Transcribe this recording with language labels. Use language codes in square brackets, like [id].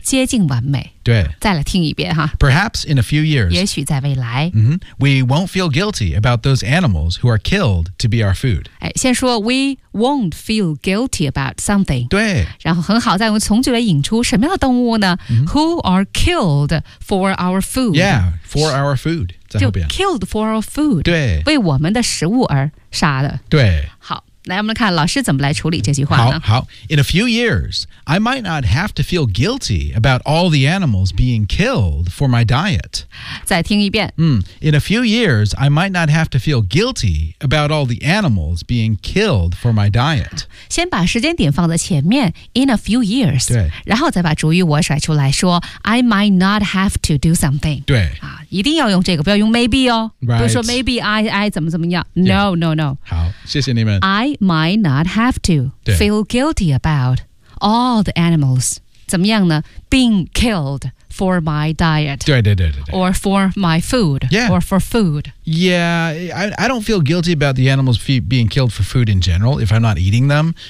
[zh] 接近完美。对。再来听一遍哈。 [en] Perhaps in a few years. [zh] 也许在未来。 [en] Mm-hmm, we won't feel guilty about those animals who are killed to be our food. [zh] 先说 [en] we won't feel guilty about something. [zh] 对。然后很好再用从句来引出什么样的动物呢? [en] Mm-hmm. Who are killed for our food. Yeah, for our food. 就killed for our food. [zh] 对。为我们的食物而杀的。对。好。来，我们看老师怎么来处理这句话呢？好，好。 [en] In a few years, I might not have to feel guilty about all the animals being killed for my diet. [zh] 再听一遍。In [en] a few years, I might not have to feel guilty about all the animals being killed for my diet. [zh] 先把时间点放在前面。 [en] In a few years. [zh] 对。然后再把主语我甩出来说 [en] I might not have to do something. [zh] 对。一定要用这个，不要用 [en] maybe 哦。 [zh] 不是说 [en] maybe I [zh] 怎么怎么样。 [en] No, no, no. [zh] 好，谢谢你们。 [en] I might not have to feel guilty about all the animals. [zh] 怎么样呢? [en] Being killed for my diet. [zh] 对对对对对。 [en] Or for my food. Yeah. Or for food. Yeah, I don't feel guilty about the animals being killed for food in general if I'm not eating them.